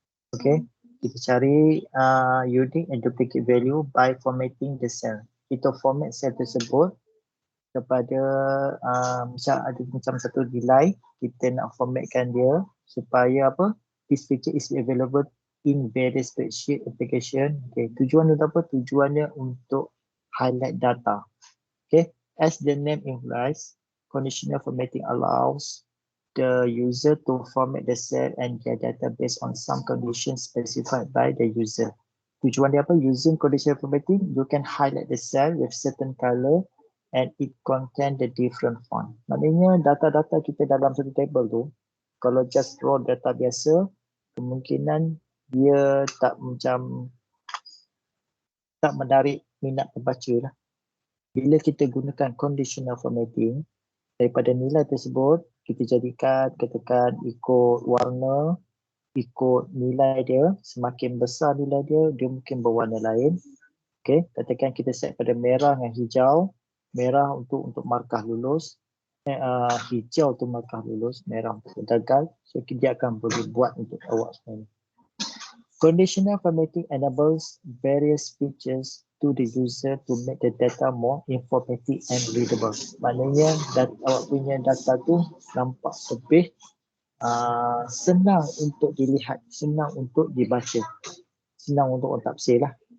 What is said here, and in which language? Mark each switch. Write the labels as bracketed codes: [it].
[en] Okay, [ms] kita cari [en] unique and duplicate value by formatting the cell. [ms] Kita format cell tersebut kepada misal ada macam satu nilai, kita nak formatkan dia supaya apa? [en] This feature is available in various spreadsheet application. [ms] Okay, tujuan dia apa? Tujuannya untuk highlight data. [en] Okay, as the name implies, conditional formatting allows the user to format the cell and their data based on some conditions specified by the user. [ms] Tujuan dia apa? [en] Using conditional formatting, you can highlight the cell with certain color and it contain the different font. [ms] Maknanya data-data kita dalam satu table tu, kalau just raw data biasa, kemungkinan dia tak menarik minat pembaca lah. Bila kita gunakan conditional formatting, daripada nilai tersebut, kita jadikan, katakan ikut warna, ikut nilai dia, semakin besar nilai dia, dia mungkin berwarna lain. Okay, katakan kita set pada merah dengan hijau, merah untuk markah lulus, hijau untuk markah lulus, merah untuk gagal. So dia akan boleh buat untuk awak sebenarnya. [en] Conditional formatting enables various features to the user to make the data more informative and readable. [ms] Maknanya awak punya data tu nampak lebih senang untuk dilihat, senang untuk dibaca, senang untuk orang tafsir lah.